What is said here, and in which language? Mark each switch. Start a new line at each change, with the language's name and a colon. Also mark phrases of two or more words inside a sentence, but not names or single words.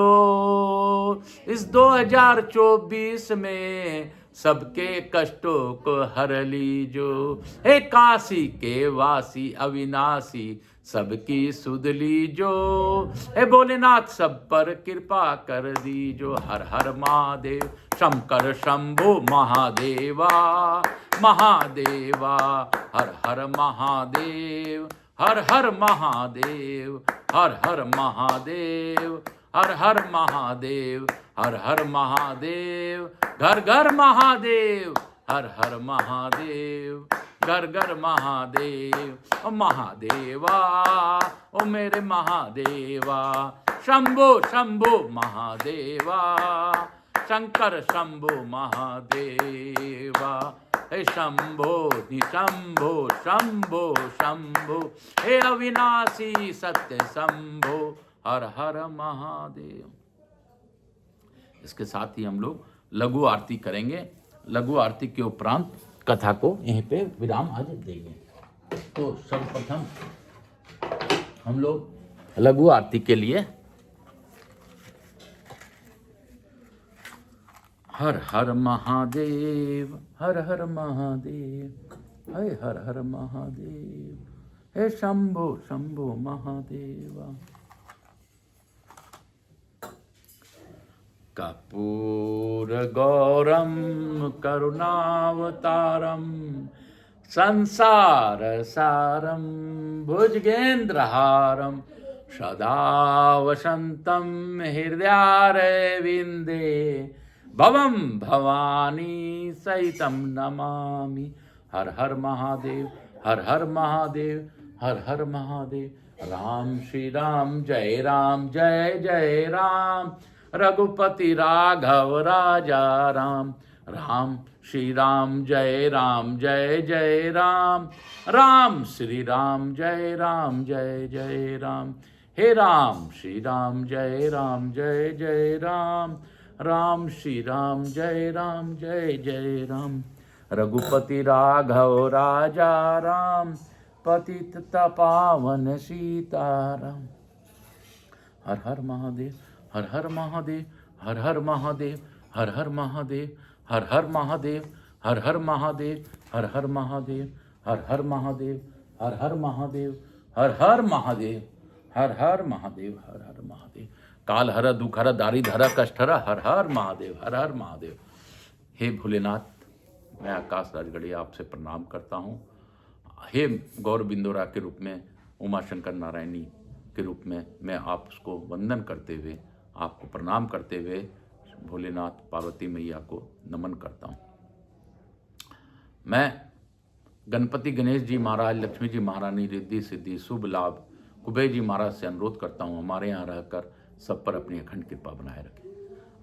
Hindi: इस 2024 में सबके कष्टों को हर लीजो। हे काशी के वासी अविनाशी, सबकी सुध लीजो। हे भोलेनाथ सब पर कृपा कर दीजो। हर हर महादेव शंकर शंभो महादेवा महादेवा। हर हर महादेव हर हर महादेव हर हर महादेव हर हर महादेव हर हर महादेव। घर घर महादेव हर हर महादेव घर घर महादेव। ओ महादेवा ओ मेरे महादेवा, शंभो शंभो महादेवा शंकर शंभो महादेवा, हे शंभो निशंभो शंभो शंभो, हे अविनाशी सत्य शंभो, हर हर महादेव। इसके साथ ही हम लोग लघु आरती करेंगे। लघु आरती के उपरांत कथा को यहीं पे विराम आज देंगे। तो सर्वप्रथम हम लोग लघु आरती के लिए हर हर महादेव, हर हर महादेव, हे हर हर महादेव, हे शंभो शंभो महादेवा।
Sanskrit: कर्पूर गौरम करुणावतारम संसार सारम भुजगेन्द्रहारम सदा वसंतम हृदयारविंदे भवम भवानी सहितम नमामि।
Hindi: हर हर महादेव, हर हर महादेव, हर हर महादेव। राम श्री राम जय राम, जय जय राम। रघुपति राघव राजा राम, राम श्री राम जय राम, जय जय राम। राम श्री राम जय राम, जय जय राम। हे राम श्री राम जय राम, जय जय राम। राम श्री राम जय राम, जय जय राम। रघुपति राघव राजा राम, पतित पावन सीताराम। हर हर महादेव, हर हर महादेव, हर हर महादेव, हर हर महादेव, हर हर महादेव, हर हर महादेव, हर हर महादेव, हर हर महादेव, हर हर महादेव, हर हर महादेव, हर हर महादेव, हर हर महादेव। काल हर दुख हर दारिद हर कष्ट हर, हर हर महादेव, हर हर महादेव। हे भोलेनाथ, मैं आकाश राजगढ़िया आपसे प्रणाम करता हूँ। हे गौर बिंदोरा के रूप में, उमाशंकर नारायणी के रूप में मैं आपको वंदन करते हुए, आपको प्रणाम करते हुए भोलेनाथ पार्वती मैया को नमन करता हूँ। मैं गणपति गणेश जी महाराज, लक्ष्मी जी महारानी, रिद्धि सिद्धि शुभ लाभ कुबेर जी महाराज से अनुरोध करता हूँ हमारे यहाँ रहकर सब पर अपनी अखंड कृपा बनाए रखें।